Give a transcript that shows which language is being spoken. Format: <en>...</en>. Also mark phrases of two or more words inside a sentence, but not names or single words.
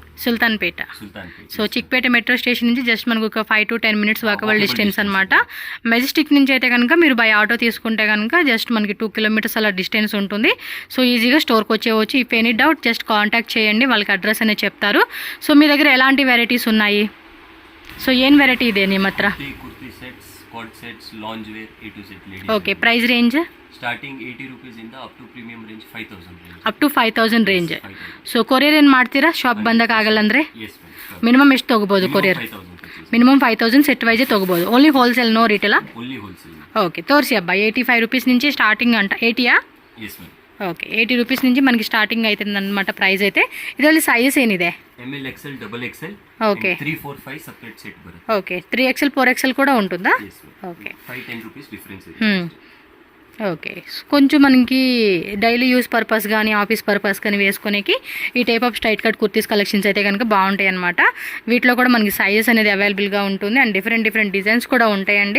<te>సుల్తాన్పేట. సో చిక్పేట మెట్రో స్టేషన్ నుంచి జస్ట్ మనకు ఒక</te> <en>5 to 10 minutes walkable distance</en> <te>అనమాట. మెజెస్టిక్ నుంచి అయితే కనుక మీరు</te> <en>by auto</en> <te>తీసుకుంటే కనుక జస్ట్ మనకి 2 kilometers అలా డిస్టెన్స్ ఉంటుంది. సో ఈజీగా స్టోర్కి వచ్చేవచ్చు.</te> <en>if any doubt just contact</en> <te>చేయండి, వాళ్ళకి అడ్రస్ అనేది చెప్తారు. సో మీ దగ్గర ఎలాంటి వెరైటీస్ ఉన్నాయి? సో ఏం వెరైటీ</te> <kn>ಇದೆ ನಿಮ್ಮ ಹತ್ರ?</kn> <en>kurti sets, coat sets, lounge wear, A to Z ladies. ఓకే. price range</en> <kn>ಸ್ಟಾರ್ಟಿಂಗ್ 80 rupees ಇಂದ</kn> <en>up to premium range 5000 range. up to 5000 range.</en> <kn>ಸೊ ಕೊರಿಯರ್ ಏನು ಮಾಡ್ತೀರಾ? ಶಾಪ್ ಬಂದಾಗ ಆಗಲ್ಲ ಅಂದರೆ ಮಿನಿಮಮ್ ಎಷ್ಟು ತೊಗೋಬೋದು ಕೊರಿಯರ್? ಮಿನಿಮಮ್ 5000</kn> <en>set wise</en> <kn>ತೊಗೋಬೋದು.</kn> <en>only wholesale, no retail? only wholesale.</en> <te>ఓకే. తోర్సి అబ్బా. 85 rupees నుంచి స్టార్టింగ్ అంట. 80యా?</te> <en>yes ma'am.</en> <te>ఓకే. 80 rupees నుంచి మనకి స్టార్టింగ్ అవుతుంది అనమాట ప్రైస్ అయితే.</te> <kn>ಇದರಲ್ಲಿ ಸೈಜಸ್ ಏನಿದೆ?</kn> <en>ML XL, double XL.</en> <te>ఓకే.</te> <kn>3, 4, 5</kn> <en>separate set</en> <kn>ಬರುತ್ತೆ.</kn> <te>ఓకే. 3XL 4XL కూడా ఉంటుందా? ఓకే.</te> <kn>5-10 rupees డిఫరెన్స్ ಇದೆ.</kn> <te>ఓకే. కొంచెం మనకి</te> <en>daily use purpose</en> <te>కానీ</te> <en>office purpose</en> <te>కానీ వేసుకునేకి ఈ</te> <en>type of straight cut kurtis collections</en> <te>అయితే కనుక బాగుంటాయి అనమాట. వీటిలో కూడా మనకి సైజెస్ అనేది అవైలబుల్గా ఉంటుంది</te> <en>and different designs</en> <te>కూడా ఉంటాయండి.</te>